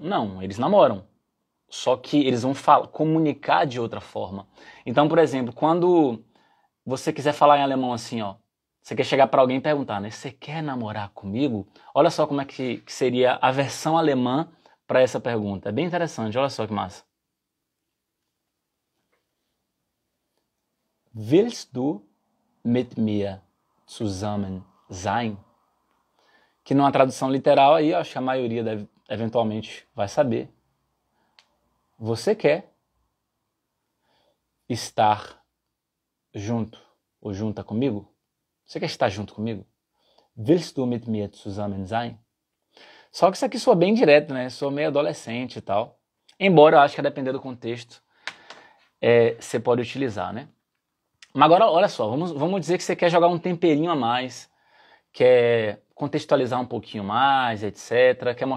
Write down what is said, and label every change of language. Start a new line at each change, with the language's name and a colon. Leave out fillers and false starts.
Portuguese: Não, eles namoram. Só que eles vão comunicar de outra forma. Então, por exemplo, quando você quiser falar em alemão assim, ó, você quer chegar para alguém e perguntar, né? Você quer namorar comigo? Olha só como é que seria a versão alemã para essa pergunta. É bem interessante, olha só que massa.
German: Willst du mit mir zusammen sein?
Portuguese: Que numa tradução literal aí, acho que a maioria eventualmente vai saber. Você quer estar junto ou junta comigo? Você quer estar junto comigo?
German: Willst du mit mir zusammen sein?
Portuguese: Só que isso aqui soa bem direto, né? Soa meio adolescente e tal. Embora eu acho que a depender do contexto, você pode utilizar, né? Mas agora, olha só, vamos dizer que você quer jogar um temperinho a mais, quer contextualizar um pouquinho mais, etc.